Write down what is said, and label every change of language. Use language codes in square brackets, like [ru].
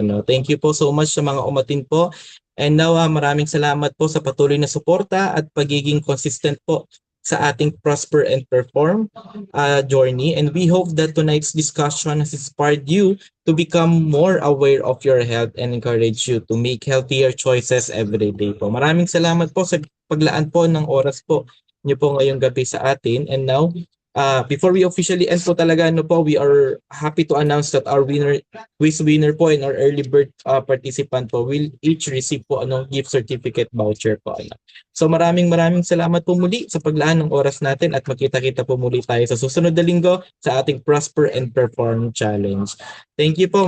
[tl] No? [en] Thank you [tl] po [en] so much [tl] sa mga umatin po. And now, maraming salamat po sa patuloy na suporta at pagiging consistent po sa ating Prosper and Perform journey. [en] And we hope that tonight's discussion has inspired you to become more aware of your health and encourage you to make healthier choices every day [tl] po. Maraming salamat po sa paglaan po ng oras po niyo po ngayong gabi sa atin. [en] And now, before we officially end [tl] po talaga, [en] we are happy to announce that our quiz winner po and our early bird participant po will each receive po gift certificate voucher po. [tl] So maraming salamat po muli sa paglaan ng oras natin at magkita-kita po muli tayo sa susunod na linggo sa ating Prosper and Perform Challenge. [en] Thank you [tl] po.